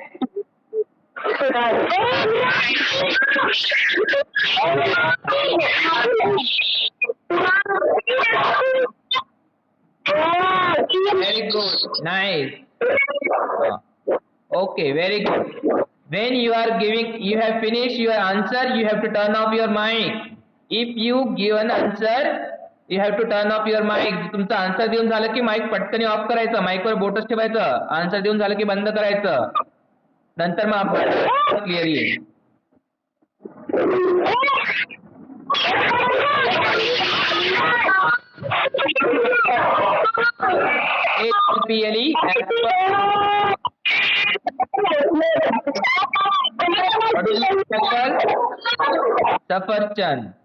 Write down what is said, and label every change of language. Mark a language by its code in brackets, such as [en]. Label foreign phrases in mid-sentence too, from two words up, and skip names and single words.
[en] Very good. Nice. Okay, very good. When you are giving, you have finished your answer, you have to turn off your mic. If you give an answer, you have to turn off your mic. [mr] तुमचा आन्सर देऊन झालं की माईक पटकन ऑफ करायचं, माईकवर बोटच ठेवायचं. आन्सर देऊन झालं की बंद करायचं. नंतर मग आपण क्लिअर येईल. [en] A-P-L-E. [mr] सफरचंद.